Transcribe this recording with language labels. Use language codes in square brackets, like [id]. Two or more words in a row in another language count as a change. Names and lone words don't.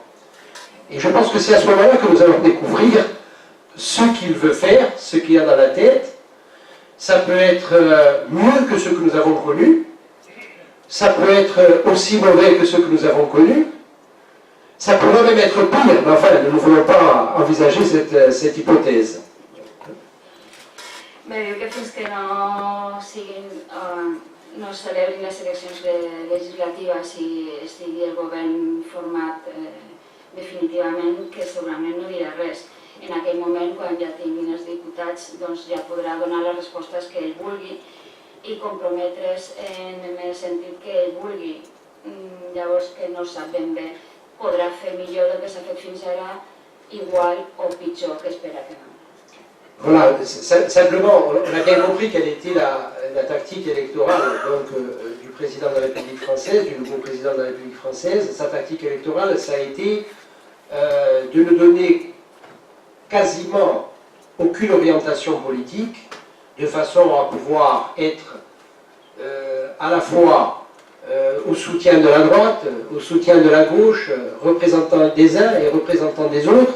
[fr] Et je pense que c'est à ce moment-là que nous allons découvrir ce qu'il veut faire, ce qu'il a dans la tête. Ça peut être mieux que ce que nous avons connu, ça peut être aussi mauvais que ce que nous avons connu, ça pourrait même être pire, mais enfin, nous ne voulons pas envisager cette hypothèse. [ca] Bé, diu que fins que no es celebrin les eleccions legislatives i estigui el govern format definitivament, que segurament no dirà res. En aquell moment, quan ja tinguin els diputats, doncs ja podrà donar les respostes que ell vulgui i comprometre's en el sentit que ell vulgui. Llavors, que no sap ben bé, podrà fer millor del que s'ha fet fins ara, igual o pitjor que espera que no. [fr] Voilà, simplement, on a bien compris quelle était la tactique électorale donc, du président de la République française, du nouveau président de la République française. Sa tactique électorale, ça a été de ne donner quasiment aucune orientation politique, de façon à pouvoir être à la fois au soutien de la droite, au soutien de la gauche, représentant des uns et représentant des autres.